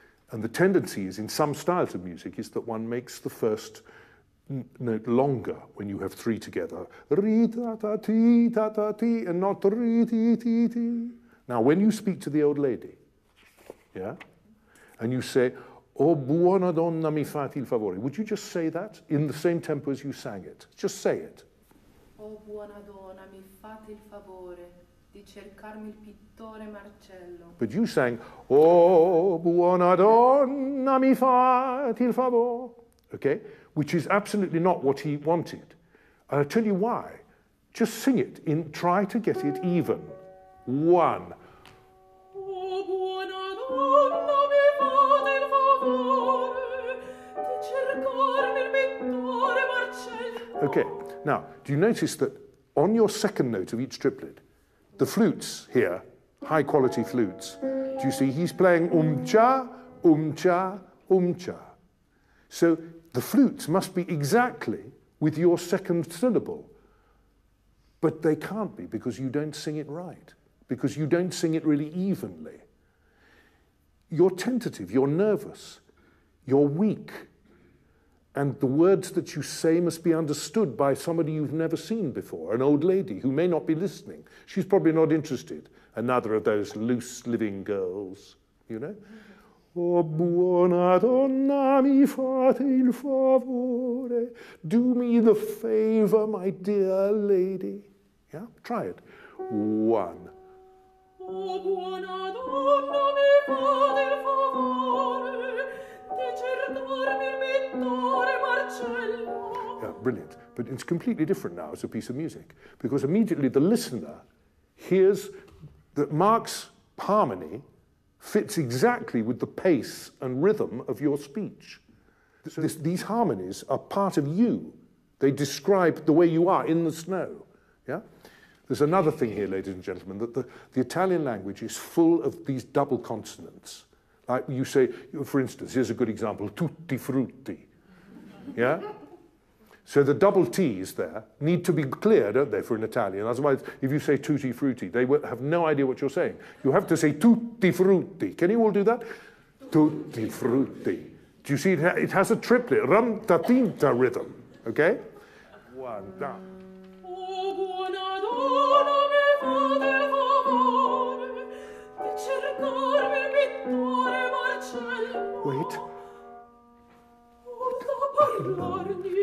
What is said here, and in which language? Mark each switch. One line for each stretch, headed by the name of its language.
English: And the tendency is, in some styles of music, is that one makes the first note longer when you have three together. Ri-ta-ta-ti, ta-ta-ti, and not ri-ti-ti-ti. Now, when you speak to the old lady, yeah, and you say,
Italian: "Oh, buona donna, mi fate il favore,"
English: would you just say that in the same tempo as you sang it? Just say it.
Italian: Oh, buona donna, mi fate il favore di cercarmi il pittore Marcello.
English: But you sang,
Italian: "Oh, buona donna, mi fate il favore,"
English: okay? Which is absolutely not what he wanted. And I'll tell you why. Just sing it, try to get it even. One.
Italian: Oh, buona donna, mi fate il favore di cercarmi il pittore Marcello.
English: Okay, now, do you notice that on your second note of each triplet, the flutes here, high quality flutes, do you see he's playing cha, cha, cha. So the flutes must be exactly with your second syllable, but they can't be because you don't sing it right, because you don't sing it really evenly. You're tentative, you're nervous, you're weak, and the words that you say must be understood by somebody you've never seen before, an old lady who may not be listening. She's probably not interested. Another of those loose living girls, you know?
Italian: Oh, buona donna, mi fate il favore.
English: Do me the favor, my dear lady. Yeah, try it. One.
Italian: Oh, buona donna, mi fate il favore di cercarmi il pittore Marcello.
English: Yeah, brilliant. But it's completely different now as a piece of music, because immediately the listener hears that Mark's harmony fits exactly with the pace and rhythm of your speech. These harmonies are part of you. They describe the way you are in the snow. Yeah? There's another thing here, ladies and gentlemen, that the Italian language is full of these double consonants. Like you say, for instance, here's a good example, tutti frutti. Yeah? So the double T's there need to be clear, don't they, for an Italian? Otherwise, if you say tutti frutti, they will have no idea what you're saying. You have to say tutti frutti. Can you all do that? Tutti frutti. Do you see it has a triplet, ram-ta-tinta rhythm, okay? One, down.
Italian: Oh, buona donna, mi fate il favore di cercarmi il pittore Marcello.